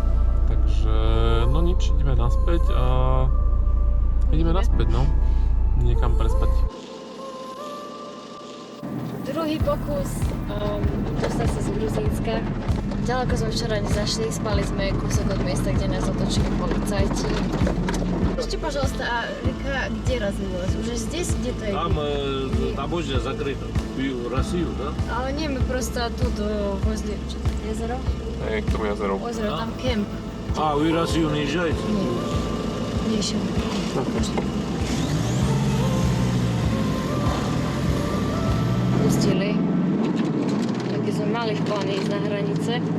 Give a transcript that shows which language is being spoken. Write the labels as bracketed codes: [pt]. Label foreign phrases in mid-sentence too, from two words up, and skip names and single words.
[sk] Takže, no nič, ideme naspäť a ideme naspäť, no. Niekam prespať. Druhý pokus dostať sa z Gruzínska. Ďaleko sme včera nezašli, spali sme kúsok od miesta, kde nás otočili policajti. [ru] Скажите, пожалуйста, а река где разлилась? Уже здесь где-то? Там таможня закрыта. В Россию, да? А не, мы просто тут возле озера. [sk] Hej, k tomu jazeru. [ru] Озеро, там кемп. А, вы в Россию не езжаете? Не еще. [sk] Pustili. Také sme mali v pláne ísť na hranice.